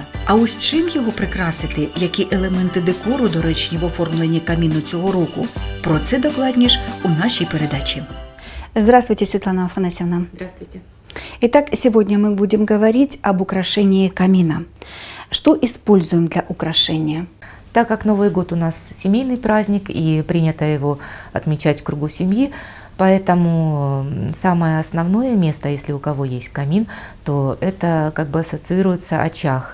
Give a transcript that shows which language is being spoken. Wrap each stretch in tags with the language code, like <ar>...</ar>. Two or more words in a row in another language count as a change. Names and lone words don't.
<uk>А ось чим його прикрасити, які елементи декору доречні в оформленні каміну цього року? Про це докладніше у нашій передачі.</uk> <ru>Здравствуйте, Светлана Афанасьевна. Здравствуйте. Итак, сегодня мы будем говорить об украшении камина. Что используем для украшения? Так как Новый год у нас семейный праздник и принято его отмечать в кругу семьи, поэтому самое основное место, если у кого есть камин, то это как бы ассоциируется очаг.</ru>